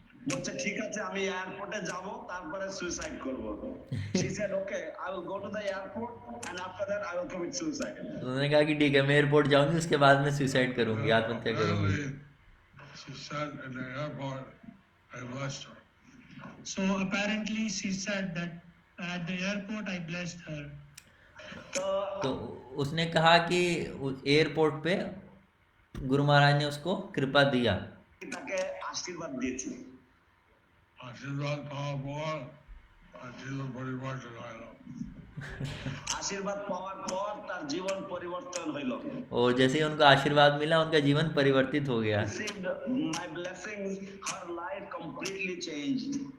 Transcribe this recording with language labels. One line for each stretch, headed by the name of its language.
Bangla: বলছে ঠিক আছে আমি এয়ারপোর্টে যাব তারপরে সুইসাইড করব।
English: She said okay, I will go to the airport and after that I will commit suicide.
Hindi: तो उन्होंने कहा कि ठीक है, मैं एयरपोर्ट जाऊंगी, उसके बाद मैं सुसाइड करूंगी, आत्महत्या करूंगी।
English: She said in the airport, I blessed her. So apparently she said that at the airport I blessed her.
Hindi: तो उसने कहा कि एयरपोर्ट पे गुरु महाराज ने उसको कृपा दिया।
Bangla: তাকে আশীর্বাদ দিয়েছি। আশীর্বাদ পাওয়ার পর তার জীবন পরিবর্তন হলো। আশীর্বাদ পাওয়ার পর তার জীবন পরিবর্তন হইল।
Hindi: और जैसे ही उनको आशीर्वाद मिला, उनका जीवन परिवर्तित हो गया।
English: Received my blessings, her life completely changed.